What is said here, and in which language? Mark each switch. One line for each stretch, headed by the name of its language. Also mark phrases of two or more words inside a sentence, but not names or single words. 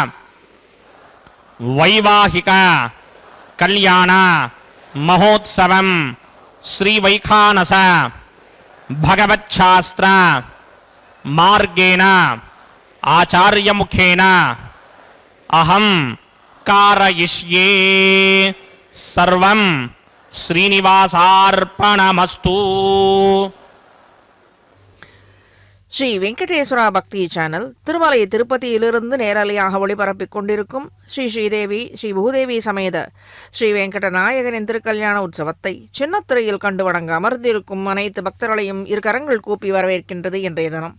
Sanskrit: వైవాహిక కళ్యాణ మహోత్సవం శ్రీ వైఖానస భగవచ్ఛాస్త్ర మార్గేణ ఆచార్యముఖేన అహం కారయిష్యే. సర్వం శ్రీనివాసార్పణమస్తు.
Tamil: ஸ்ரீ வெங்கடேஸ்வரா பக்தி சேனல் திருமலை திருப்பதியிலிருந்து நேரலையாக ஒளிபரப்பிக் கொண்டிருக்கும் ஸ்ரீ ஸ்ரீதேவி ஸ்ரீ பூதேவி சமேத ஸ்ரீ வெங்கடநாயகனின் திருக்கல்யாண உற்சவத்தை சின்னத்திரையில் கண்டு வணங்க அமர்ந்திருக்கும் அனைத்து பக்தர்களையும் இரு கரங்கள் கூப்பி வரவேற்கின்றது இன்றைய தினம்.